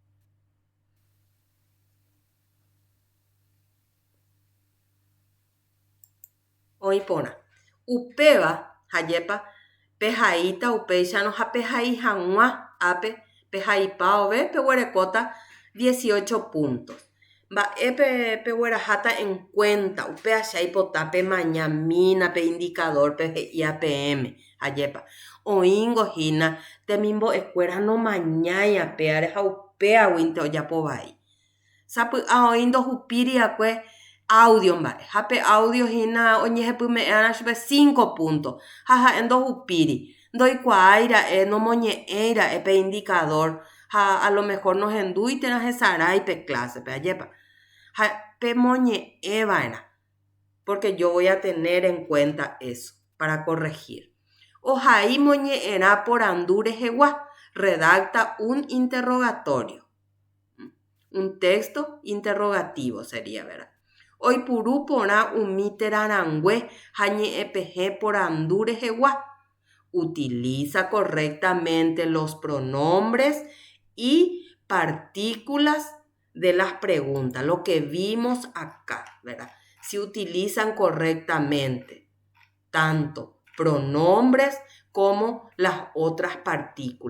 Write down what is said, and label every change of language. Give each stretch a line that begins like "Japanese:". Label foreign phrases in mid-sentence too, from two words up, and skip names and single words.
Guarani: Oĩporã. Upéva hajépa pehaíta upéicharõ ha pehaí hag̃ua ápe pehaipa ove peguerekóta 18 puntos. Mba'épe pegueraháta
Spanish: en cuenta
Guarani: upéicha aipota pe mañamína pe indicador pe he'i APM ajépa. Oĩngohína temimbo'ekuéra nomañái apéare ha upéaguinte ojapovai. Sapy'a oĩ ndohupíriakue audio mba'e. Ha pe audio hína oñehepyme'ẽrã chupe 5 puntos. Ha ha'e ndohupíri. Ndoikuaáira'e nomoñe'ẽira'e pe indicador. Ha
Spanish: a lo mejor
Guarani: nohendúitera hesarái pe clase pe ajépa. Ha pe moñe'ẽva'erã.
Spanish: Porque yo voy a tener en cuenta eso para corregir.
Guarani: Ohaí moñe'ẽrã porandu rehegua.
Spanish: Redacta un interrogatorio. Un texto interrogativo sería, ¿verdad?
Guarani: Oipuru porã umi terarangue ha ñe'ẽpehe porandu rehegua.
Spanish: Utiliza correctamente los pronombres y partículas de las preguntas, lo que vimos acá, ¿verdad? Si utilizan correctamente tanto pronombres como las otras partículas.